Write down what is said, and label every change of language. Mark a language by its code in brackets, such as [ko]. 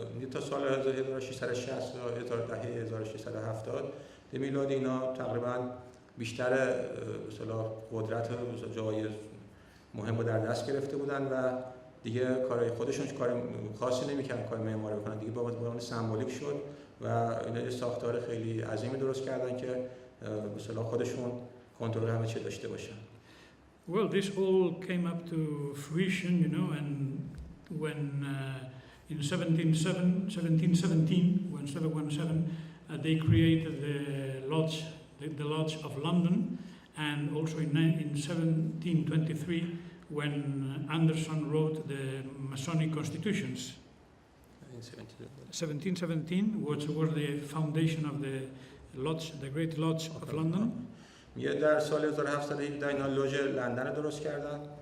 [fa] تا سال 1660 تا دهه 1670 میلادی اینا تقریبا بیشتر به اصطلاح قدرت و جای مهم رو در دست گرفته بودن و دیگه کارهای خودشون کار خاصی نمی‌کردن، کار معماری بکنن، دیگه با عنوان سمبولیک شد و اینا یه ساختار خیلی عظیمی درست کردن که به اصطلاح خودشون کنترل همه چی داشته باشن. [en] Well, this all came up to fruition, and when in 1717, they created the Lodge of London, and also in 1723, when Anderson wrote the Masonic constitutions. 1717 was the foundation of the Lodge, the Great Lodge of London. [fa] یه در سال 1717 اینا لوژ لندن درست کردن.